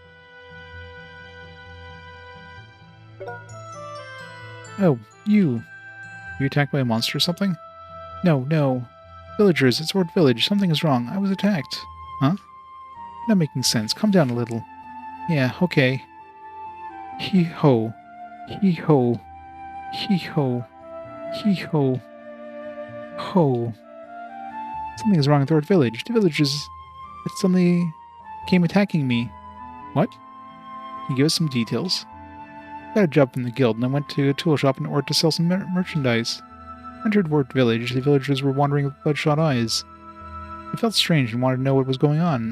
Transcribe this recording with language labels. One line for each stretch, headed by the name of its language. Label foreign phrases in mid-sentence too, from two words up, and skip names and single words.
English: Oh, you. You attacked by a monster or something? No. Villagers, it's Ward Village. Something is wrong. I was attacked. Huh? Not making sense. Calm down a little. Yeah, okay. Hee-ho. Hee-ho. Hee-ho. Hee-ho. Ho. Something is wrong with Ward Village. The villagers suddenly came attacking me. What? Can you give us some details? I got a job from the guild, and I went to a tool shop in order to sell some merchandise. I entered Ward Village. The villagers were wandering with bloodshot eyes. I felt strange and wanted to know what was going on.